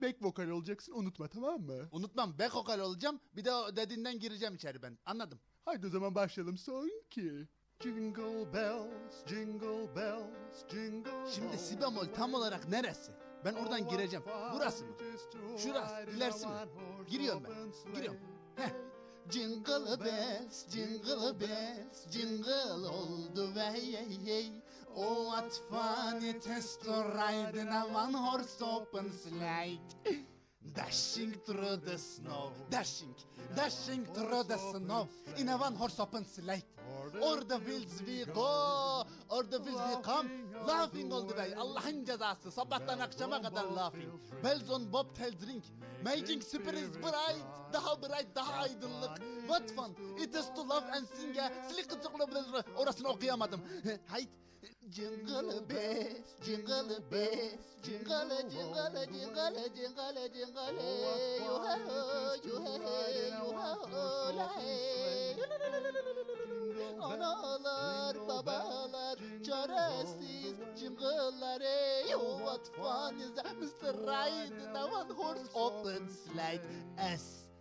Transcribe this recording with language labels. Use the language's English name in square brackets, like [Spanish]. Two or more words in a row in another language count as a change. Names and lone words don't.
[Turkish] Back vokal olacaksın, unutma, tamam mı? Unutmam, back vokal olacağım. Bir de o dediğinden gireceğim içeri ben. Anladım. Haydi o zaman başlayalım son iki. [English] Jingle bells, jingle bells, jingle. [Turkish] Şimdi si bemol tam olarak neresi? Ben oradan gireceğim. Burası mı? Şurası, ilerisi mi? Giriyorum ben. Giriyorum. [English] Heh. Jingle bells, jingle bells, jingle [Turkish] oldu ve [English] hey hey. Oh what fun it is to ride in a one horse open sleigh. Dashing through the snow, dashing, dashing through the snow in a one horse open sleigh. O'er the fields we go, o'er the fields we come. Laughing all the way, [Turkish] Allah'ın cezası. Sabahtan akşama kadar laughing. [English] Bells on bobtails ring, making spirits bright. [Turkish] Daha bright, daha aydınlık. [English] What fun it is to laugh and sing a slick. [Turkish] Orasını okuyamadım. Haydi. [English] Jingle bells, jingle bells, jingle, jingle, jingle, jingle, jingle. Yo-ho, yo-ho, yo-ho, [Turkish] analar, babalar, çaresiz jingle'lar. [English] Oh, what fun is that, Mr. Ride in a one horse open slide.